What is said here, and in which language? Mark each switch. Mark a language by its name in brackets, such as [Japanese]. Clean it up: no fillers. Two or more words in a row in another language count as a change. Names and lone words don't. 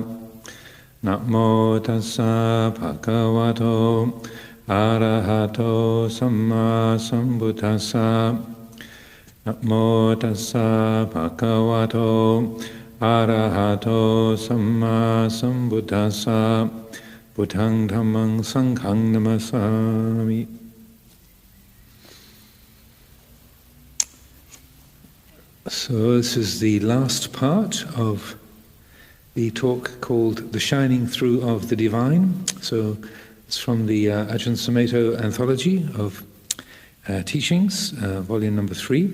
[Pali] Namo tassa bhagavato arahato samma sambuddhassa. Namo tassa bhagavato arahato samma sambuddhassa. Buddhang dhammang sanghang namasami. [English] So this is the last part of the talk called The Shining Through of the Divine. So it's from the Ajahn Amaro anthology of teachings, volume 3.